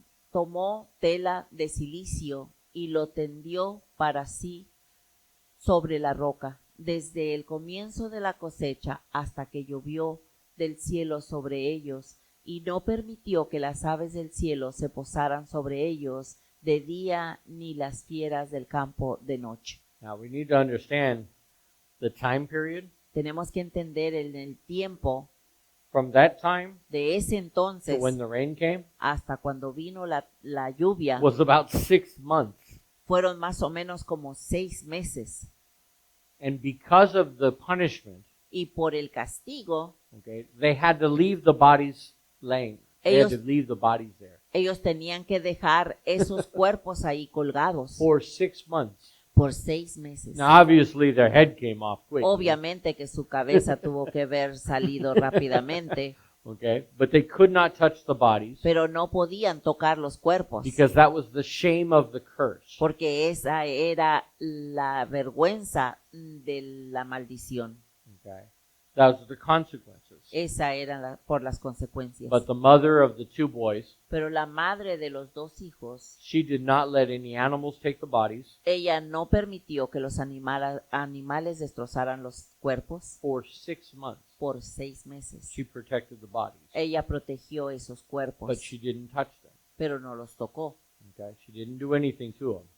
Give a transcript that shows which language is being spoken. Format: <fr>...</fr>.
<es>tomó tela de cilicio y lo tendió para sí sobre la roca, desde el comienzo de la cosecha hasta que llovió del cielo sobre ellos, y no permitió que las aves del cielo se posaran sobre ellos de día, ni las fieras del campo de noche.</es> <en>Now we need to understand the time period.</en> <es>Tenemos que entender en el tiempo</es> <en>From that time</en> <es>de ese</es> <en>to</en> <es>entonces</es> <en>when the rain came</en> <es>hasta cuando vino la lluvia,</es> <en>was about 6 months.</en> <es>fueron más o menos como 6 meses.</es> <en>And because of the punishment,</en> <es>Y por el castigo,</es> <en>okay, they had to leave the bodies laying. They had</en> <es>Ellos-</es> <en>to leave the bodies there</en> <es>ellos tenían que dejar esos cuerpos ahí colgados</es> <en>for 6 months.</en> <es>por 6 meses.</es> <en>Now, obviously, their head came off quick.</en> <es>Obviamente que su cabeza tuvo que haber salido rápidamente,</es> <en>Okay, but they could not touch the bodies</en> <es>pero no podían tocar los cuerpos,</es> <en>because that was the shame of the curse.</en> <es>porque esa era la vergüenza de la maldición.</es> <en>Okay, that was the consequences.</en> <es>Esa era por las consecuencias.</es> <en>But the mother of the 2 boys,</en> <es>Pero la madre de los 2 hijos,</es> <en>she did not let any animals take the bodies</en> <es>ella no permitió que los animales destrozaran los cuerpos</es> <en>for 6 months.</en> <es>por 6 meses.</es> <en>She protected the bodies,</en> <es>Ella protegió esos</es> <en>but</en> <es>cuerpos,</es> <en>she didn't touch them.</en> <es>pero no los tocó.</es> <en>Okay, she didn't do anything to them.</en>